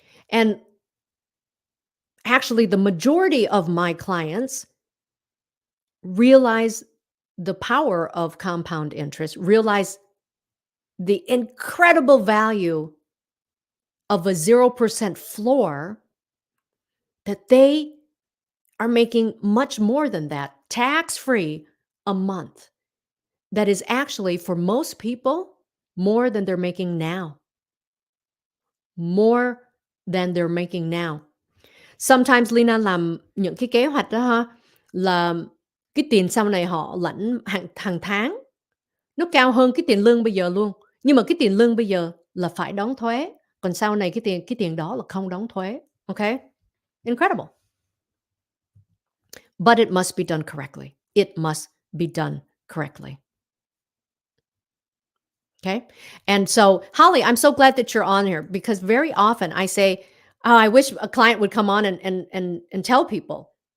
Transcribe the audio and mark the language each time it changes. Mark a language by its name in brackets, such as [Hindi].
[English] And actually, the majority of my clients realize the power of compound interest, realize the incredible value of a 0% floor, that they are making much more than that tax free a month. That is actually, for most people, more than they're making now. More than they're making now. Sometimes [Vietnamese] Lina làm những cái kế hoạch đó ha, là cái tiền sau này họ lãnh hàng tháng nó cao hơn cái tiền lương bây giờ luôn. Nhưng mà cái tiền lương bây giờ là phải đóng thuế, còn sau này cái tiền đó là không đóng thuế. [English] Okay? Incredible. But it must be done correctly. It must be done correctly. Okay. And so, Holly, I'm so glad that you're on here because very often I say, oh, I wish a client would come on and tell people.